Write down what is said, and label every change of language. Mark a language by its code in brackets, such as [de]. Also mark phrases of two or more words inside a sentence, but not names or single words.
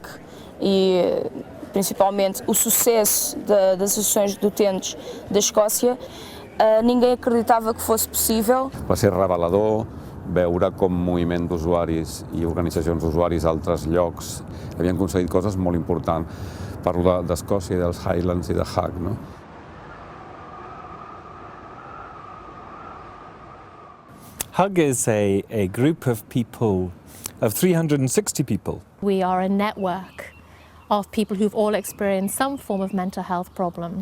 [pt] e principalmente o sucesso das associações de utentes da Escòcia, ninguém acreditava que fosse possível. [ca] Va ser revelador veure com moviments d'usuaris i organitzacions d'usuaris d'altres llocs havien aconseguit coses molt importants. Parlo d'Escòcia i dels Highlands i de HUG, no? [en] HUG is a group of people, of 360 people. We are a network of people who've all experienced some form of mental health problem.